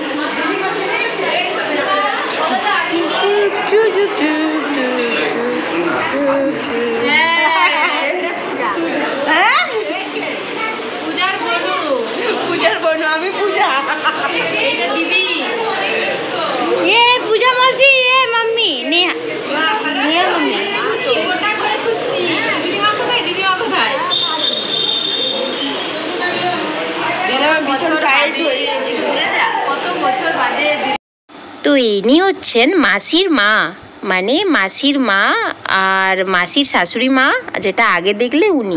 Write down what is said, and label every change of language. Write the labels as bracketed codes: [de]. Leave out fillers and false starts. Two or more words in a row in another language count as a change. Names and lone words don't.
[bn] পূজার বোন, আমি পূজা। এটা দিদি, [hi] ये पूजा मौसी, ये मम्मी नेहा, नेहा मम्मी। [bn] ওটা করে খুঁজছি। দিদিমা কোথায়? দিদিমা কোথায়? দিদিমা ভীষণ টায়ার্ড হয়ে গেছে, কত বছর বাদে। তো ইনি হচ্ছেন মাসির মা, মানে মাসির মা আর মাসির শাশুড়ি মা, যেটা আগে দেখলে উনি।